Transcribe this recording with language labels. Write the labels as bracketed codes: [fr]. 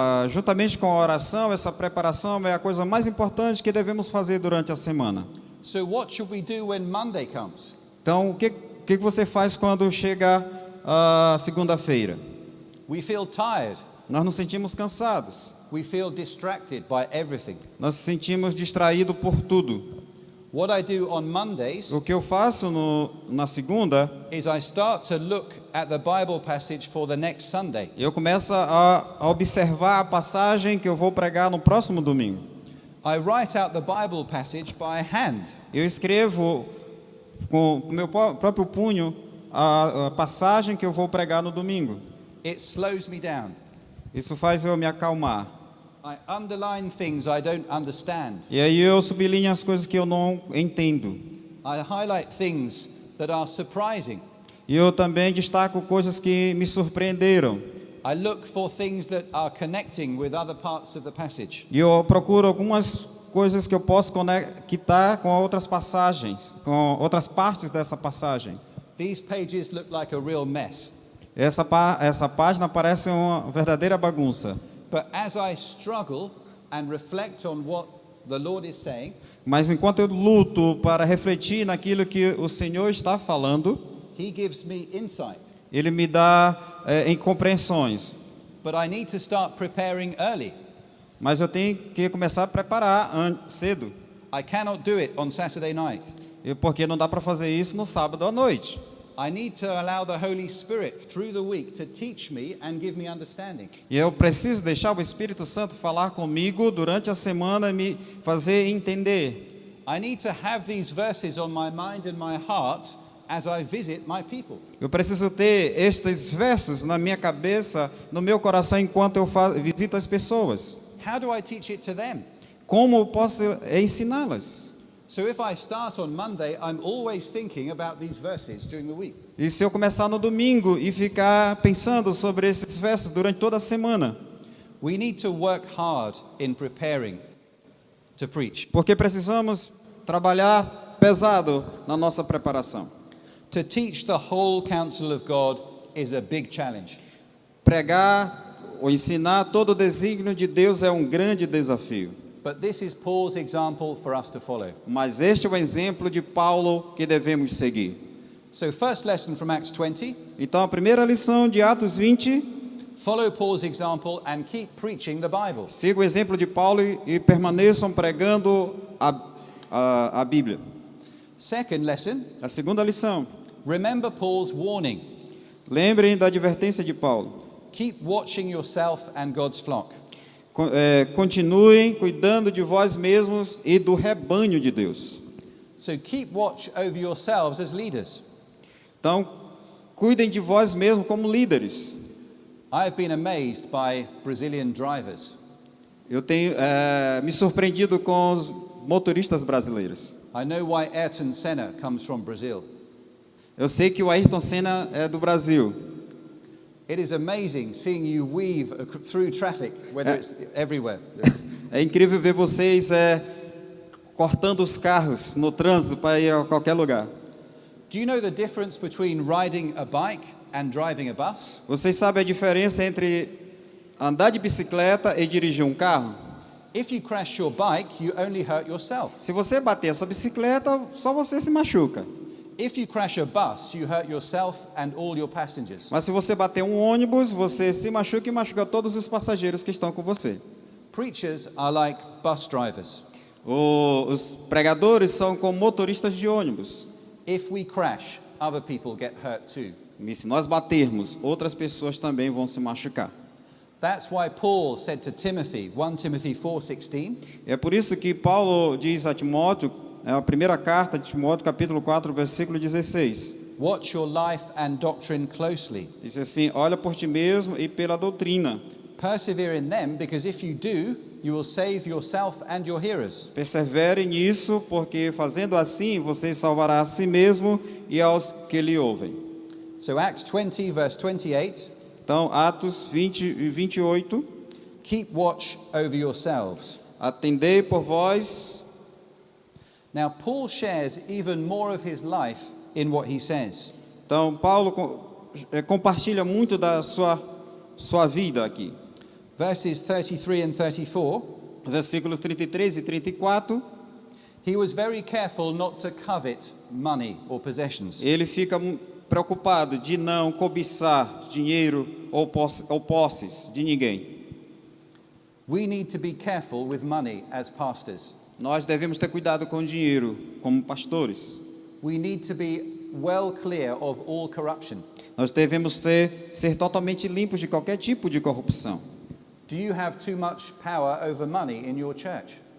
[pt] Juntamente com a oração, essa preparação é a coisa mais importante que devemos fazer durante a semana. [en] So what should we do when Monday comes? [pt] Então, o que você faz quando chega a segunda-feira? [en] We feel tired. [pt] Nós nos sentimos cansados. [en] We feel distracted by everything. [pt] Nós nos sentimos distraídos por tudo. [en] What I do on Mondays [pt] O que eu faço na segunda, [en] is I start to look at the Bible passage for the next Sunday. [pt] eu começo a observar a passagem que eu vou pregar no próximo domingo. [en] I write out the Bible passage by hand. [pt] Eu escrevo com o meu próprio punho a passagem que eu vou pregar no domingo. [en] It slows me down. [pt] Isso faz eu me acalmar. [en] I underline things I don't understand. [pt] E aí eu sublinho as coisas que eu não entendo. [en] I highlight things that are surprising. [pt] E eu também destaco coisas que me surpreenderam. [en] I look for things that are connecting with other parts of the passage. [pt] E eu procuro algumas coisas que eu posso conectar com outras passagens, com outras partes dessa passagem. [en] These pages look like a real mess. [pt] Essa página parece uma verdadeira bagunça. [en] But as I struggle and reflect on what the Lord is saying, [pt] Mas enquanto eu luto para refletir naquilo que o Senhor está falando, [en] He gives me insight. [pt] Ele me dá incompreensões. [en] But I need to start preparing early. [pt] Mas eu tenho que começar a preparar cedo. [en] I cannot do it on Saturday night. [pt] Porque não dá para fazer isso no sábado à noite. [en] I need to allow the Holy Spirit through the week to teach me and give me understanding. [pt] E eu preciso deixar o Espírito Santo falar comigo durante a semana e me fazer entender. [en] I need to have these verses on my mind and my heart as I visit my people. [pt] Eu preciso ter estes versos na minha cabeça, no meu coração, enquanto eu visito as pessoas. [en] How do I teach it to them? [pt] Como eu posso ensiná-las? [en] So if I start on Monday, I'm always thinking about these verses during the week. [pt] E se eu começar no domingo e ficar pensando sobre esses versos durante toda a semana? [en] We need to work hard in preparing to preach. [pt] Porque precisamos trabalhar pesado na nossa preparação. [en] To teach the whole counsel of God is a big challenge. [pt] Pregar ou ensinar todo o desígnio de Deus é um grande desafio. [en] But this is Paul's example for us to follow. [pt] Mas este é o exemplo de Paulo que devemos seguir. [en] So first lesson from Acts 20, [pt] Então a primeira lição de Atos 20, [en] follow Paul's example and keep preaching the Bible. [pt] siga o exemplo de Paulo e permaneçam pregando a Bíblia. [en] Second lesson, [pt] A segunda lição, [en] remember Paul's warning. [pt] lembrem da advertência de Paulo. [en] Keep watching yourself and God's flock. [pt] Continuem cuidando de vós mesmos e do rebanho de Deus. [en] So keep watch over yourselves as leaders. [pt] Então, cuidem de vós mesmos como líderes. [en] I have been amazed by Brazilian drivers. [pt] Eu tenho me surpreendido com os motoristas brasileiros. [en] I know why Ayrton Senna comes from Brazil. [pt] Eu sei que o Ayrton Senna é do Brasil. [en] It is amazing seeing you weave through traffic, whether it's everywhere. [pt] É incrível ver vocês cortando os carros no trânsito para ir a qualquer lugar. [en] Do you know the difference between riding a bike and driving a bus? [pt] Vocês sabem a diferença entre andar de bicicleta e dirigir um carro? [en] If you crash your bike, you only hurt yourself. [pt] Se você bater a sua bicicleta, só você se machuca. [en] If you crash a bus, you hurt yourself and all your passengers. [pt] Mas se você bater um ônibus, você se machuca e machuca todos os passageiros que estão com você. [en] Preachers are like bus drivers. [pt] Os pregadores são como motoristas de ônibus. [en] If we crash, other people get hurt too. [pt] E se nós batermos, outras pessoas também vão se machucar. [en] That's why Paul said to Timothy, 1 Timothy 4:16, [pt] É por isso que Paulo diz a Timóteo, a primeira carta de Timóteo, capítulo 4, versículo 16. [en] watch your life and doctrine closely. [pt] Diz assim, olha por ti mesmo e pela doutrina. [en] Persevere in them, because if you do, you will save yourself and your hearers. [pt] Persevere nisso, porque fazendo assim, você salvará a si mesmo e aos que lhe ouvem. [en] So Acts 20, verse 28, [pt] Então, Atos 20 e 28. [en] keep watch over yourselves. [pt] Atendei por vós. [en] Now, Paul shares even more of his life in what he says. [pt] Então, Paulo compartilha muito da sua vida aqui. [en] Verses 33 and 34. [pt] Versículos 33 e 34, [en] He was very careful not to covet money or possessions. [pt] ele fica preocupado de não cobiçar dinheiro ou posses de ninguém. [en] We need to be careful with money as pastors. [pt] Nós devemos ter cuidado com o dinheiro como pastores. [en] We need to be well clear of all corruption. [pt] Nós devemos ser totalmente limpos de qualquer tipo de corrupção. [en] Do you have too much power over money in your church?